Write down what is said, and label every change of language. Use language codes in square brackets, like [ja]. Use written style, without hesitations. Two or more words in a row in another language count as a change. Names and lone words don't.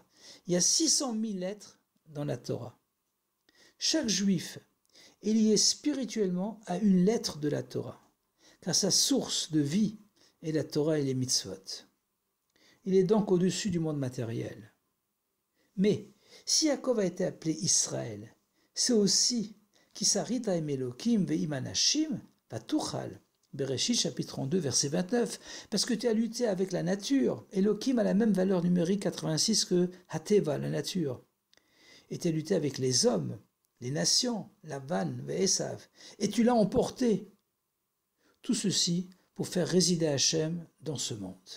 [fr] Il y a 600 000 lettres dans la Torah. Chaque juif est lié spirituellement à une lettre de la Torah, car sa source de vie est la Torah et les mitzvot. Il est donc au-dessus du monde matériel. Mais si Yaakov a été appelé Israël, c'est aussi [he] כי שרית עם אלהים ועם אנשים ותוכל, [fr] Bereshit chapitre 32 verset 29, parce que tu as lutté avec la nature. Elokim a la même valeur numérique 86 que Hateva, la nature. Et tu as lutté avec les hommes, les nations, Lavan ve'esav, et tu l'as emporté. Tout ceci pour faire résider Hachem dans ce monde.